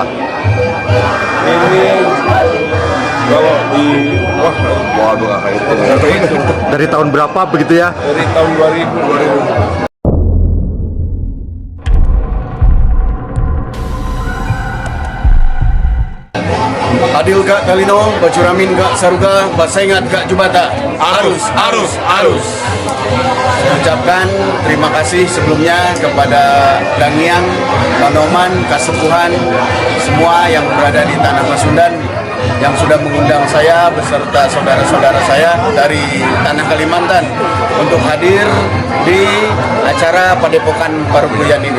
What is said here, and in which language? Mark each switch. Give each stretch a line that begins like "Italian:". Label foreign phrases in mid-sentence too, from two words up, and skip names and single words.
Indonesian: Ini kalau di waduh itu Dari tahun berapa begitu ya? dari tahun 2000.
Kendayan: Adil gak Kalino, Bacuramin gak Saruga, Basaingat gak Jubata. Arus, arus, arus.
Indonesian: Saya ucapkan terima kasih sebelumnya kepada Dangiang, Panoman, Kasepuhan, semua yang berada di Tanah Pasundan yang sudah mengundang saya beserta saudara-saudara saya dari Tanah Kalimantan untuk hadir di acara Padepokan Parukuyan ini.